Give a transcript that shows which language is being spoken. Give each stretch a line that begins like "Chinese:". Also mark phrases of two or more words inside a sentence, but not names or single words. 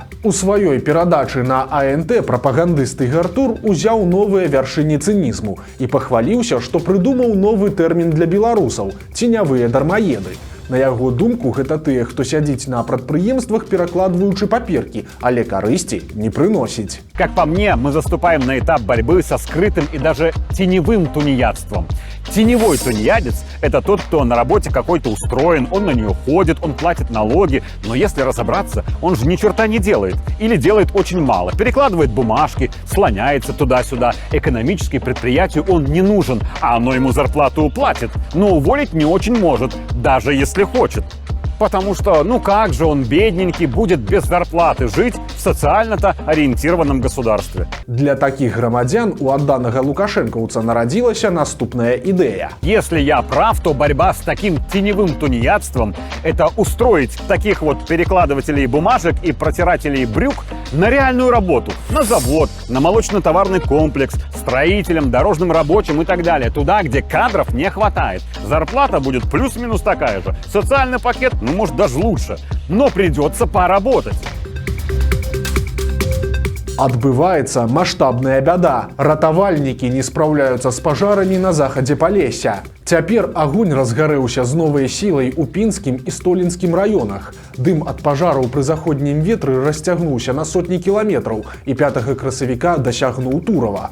Belarusian: У сваёй перадачы на АНТ прапагандыст Ігар Тур узяў новыя вяршыні цынізму і пахваліўся, што прыдумаў новы тэрмін для беларусаў – ценявыя дармаеды. На яго думку, гэта тыя, хто сядзіць на прадпрыемствах, перакладваючы паперкі, але карысці не прыносіць.
Russian: Как по мне, мы заступаем на этап борьбы со скрытым и даже теневым тунеядством. Теневой тунеядец – это тот, кто на работе какой-то устроен, он на нее ходит, он платит налоги, но если разобраться, он же ни черта не делает или делает очень мало. Перекладывает бумажки, слоняется туда-сюда. Экономически предприятию он не нужен, а оно ему зарплату уплатит, но уволить не очень может, даже если хочет. Потому что, ну как же он, бедненький, будет без зарплаты жить в социально-то ориентированном государстве?
Belarusian: Для такіх грамадзян у адданага лукашэнкаўца нарадзілася наступная ідэя.
Russian: Если я прав, то борьба с таким теневым тунеядством – это устроить таких вот перекладывателей бумажек и протирателей брюк на реальную работу, на завод, на молочно-товарный комплекс, строителям, дорожным рабочим и так далее. Туда, где кадров не хватает. Зарплата будет плюс-минус такая же. Социальный пакет, ну, может, даже лучше. Но придется поработать.
Belarusian: Адбываецца маштабная бяда. Ратавальнікі не спраўляюцца з пажарамі на захадзе Палесся. Цяпер агонь разгарэўся з новай сілай у Пінскім і Столінскім раёнах. Дым ад пажараў пры заходнім ветры расцягнуўся на сотні кіламетраў і 5 красавіка дасягнуў Турава.